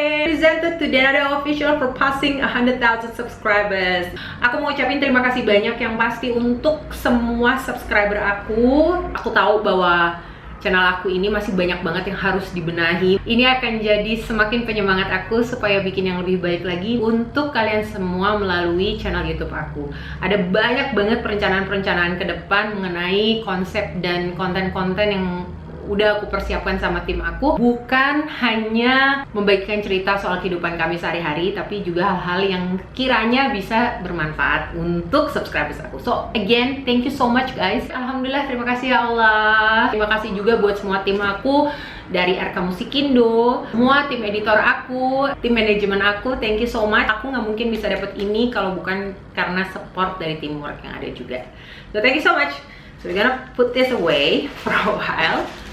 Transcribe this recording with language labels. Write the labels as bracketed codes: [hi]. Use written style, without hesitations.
[en] Presented to Denada Official for passing 100,000 subscribers. [id] Aku mau ucapin terima kasih banyak yang pasti untuk semua subscriber aku. Aku tahu bahwa channel aku ini masih banyak banget yang harus dibenahi. Ini akan jadi semakin penyemangat aku supaya bikin yang lebih baik lagi untuk kalian semua melalui channel YouTube aku. Ada banyak banget perencanaan-perencanaan ke depan mengenai konsep dan konten-konten yang udah aku persiapkan sama tim aku. Bukan hanya membagikan cerita soal kehidupan kami sehari-hari, tapi juga hal-hal yang kiranya bisa bermanfaat untuk subscribers aku. [en] So again, thank you so much guys. [id] Alhamdulillah, terima kasih ya Allah. Terima kasih juga buat semua tim aku dari RK Musikindo, semua tim editor aku, tim manajemen aku. [en] Thank you so much. [id] Aku nggak mungkin bisa dapet ini kalau bukan karena support dari teamwork yang ada juga. [en] So thank you so much. So we're gonna put this away for a while.